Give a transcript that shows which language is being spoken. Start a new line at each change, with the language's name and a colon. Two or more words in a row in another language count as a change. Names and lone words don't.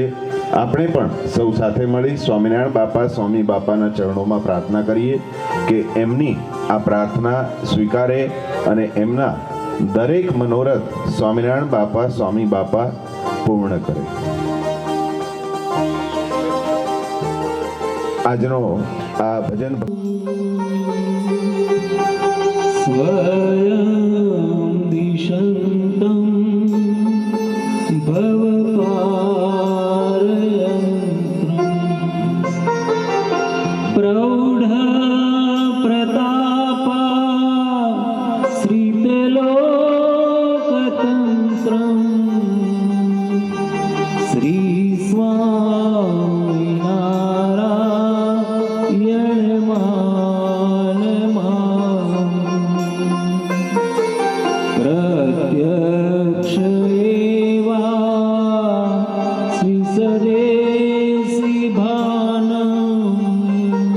Gujarati: આપણે પણ સૌ સાથે મળી સ્વામિનારાયણ બાપા સ્વામી બાપાના ચરણોમાં પ્રાર્થના કરીએ કે એમની આ પ્રાર્થના સ્વીકારે અને એમના દરેક મનોરથ સ્વામિનારાયણ બાપા સ્વામી બાપા પૂર્ણ કરે. આજનો આ ભજન
Sanskrit: स्वयं दिशन्तं भवपारयन्त्रम् प्रौढप्रतापा श्रीतेलोकतन्त्रम् प्रत्यक्ष एवा श्रीसदेशि भानम्